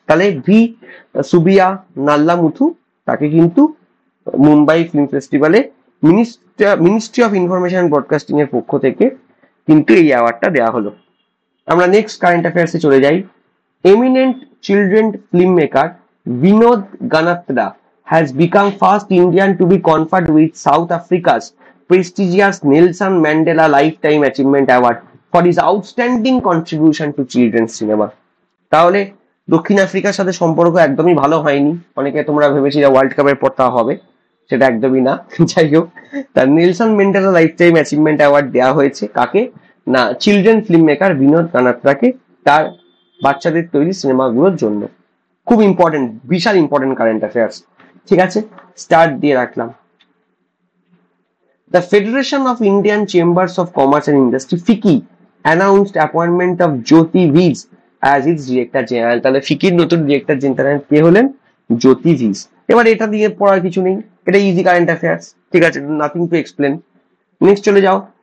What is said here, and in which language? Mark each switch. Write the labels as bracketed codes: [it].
[bn] তাহলে ভি সুবিয়া নাল্লামুথু, তাকে কিন্তু মুম্বাই ফিল্ম ফেস্টিভ্যালে মিনিস্ট্রি অফ ইনফরমেশন ব্রডকাস্টিং এর পক্ষ থেকে কিন্তু এই অ্যাওয়ার্ডটা দেওয়া হলো। আমরা নেক্সট কারেন্ট অ্যাফেয়ার্সে চলে যাই। [en] Eminent children film maker Vinod Ganatra has become first Indian to be conferred with South Africa's prestigious Nelson Mandela Lifetime Achievement Award for his outstanding contribution to children's cinema। [bn] তাহলে দক্ষিণ আফ্রিকার সাথে সম্পর্ক একদমই ভালো হয়নি, অনেকে তোমরা ভেবেছিলে ওয়ার্ল্ড কাপের পর তা হবে, সেটা একদমই না। যাই হোক, তার Nelson Mandela life time achievement award দেওয়া হয়েছে কাকে? না, চিলড্রেন ফিল্ম মেকার বিনোদ কানাত্রাকে, তার বাচ্চাদের তৈরি সিনেমাগুলোর জন্য। খুব ইম্পর্টেন্ট, বিশাল ইম্পর্টেন্ট কারেন্ট অ্যাফেয়ার্স। ঠিক আছে, স্টার্ট দিয়ে রাখলাম। [en] The Federation of Indian Chambers of Commerce and Industry FICCI announced appointment of Jyoti Viz as its director general। [bn] তাহলে ফিকির নতুন ডিরেক্টর জেনারেল কে হলেন? জ্যোতি ভিজ। এবার এটা দিয়ে পড়ার কিছু নেই, এটা ইজি কারেন্ট অ্যাফেয়ার্স, ঠিক আছে, [en] Nothing to explain. [bn] নেক্সট চলে যাও।